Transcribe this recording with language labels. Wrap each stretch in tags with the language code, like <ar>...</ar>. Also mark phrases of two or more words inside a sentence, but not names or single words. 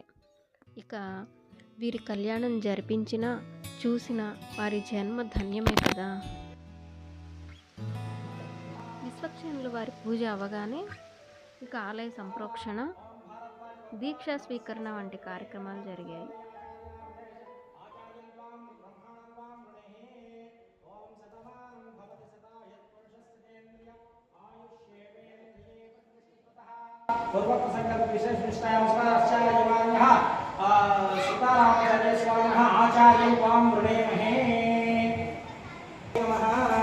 <te>ఇక వీరి కళ్యాణం జరిపించిన, చూసిన వారి జన్మ ధన్యమే కదా. విశ్వక్సేనుల వారి పూజ అవగానే ఇక ఆలయ సంప్రోక్షణ, దీక్షా స్వీకరణ వంటి కార్యక్రమాలు జరిగాయి.</te> <sa>पूर्वप्रसंगत विशेष निष्ठायामस्माचार्यमान्यः सीतारामचर्य स्वामिनः आचार्यं त्वां वृणेमहे नमः।</sa>